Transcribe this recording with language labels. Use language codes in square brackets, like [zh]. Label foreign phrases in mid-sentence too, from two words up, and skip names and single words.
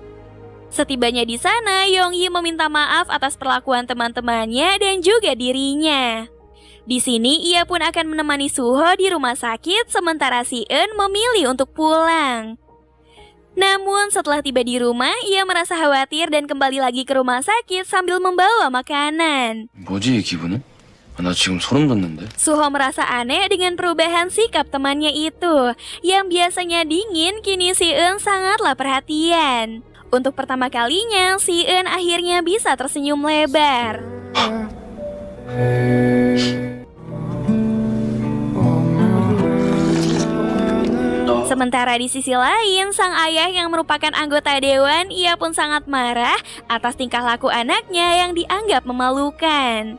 [id] Setibanya di sana, Yong-yi meminta maaf atas perlakuan teman-temannya dan juga dirinya. Di sini, ia pun akan menemani Suho di rumah sakit, sementara Si-eun memilih untuk pulang. Namun, setelah tiba di rumah, ia merasa khawatir dan kembali lagi ke rumah sakit sambil membawa makanan. [ko] 뭐지 이 기분은? 나 지금 소름 돋는데. [id] Suho merasa aneh dengan perubahan sikap temannya itu. Yang biasanya dingin, kini Si-eun sangatlah perhatian. Untuk pertama kalinya, Si-eun akhirnya bisa tersenyum lebar. Sementara di sisi lain, sang ayah yang merupakan anggota dewan, ia pun sangat marah atas tingkah laku anaknya yang dianggap memalukan.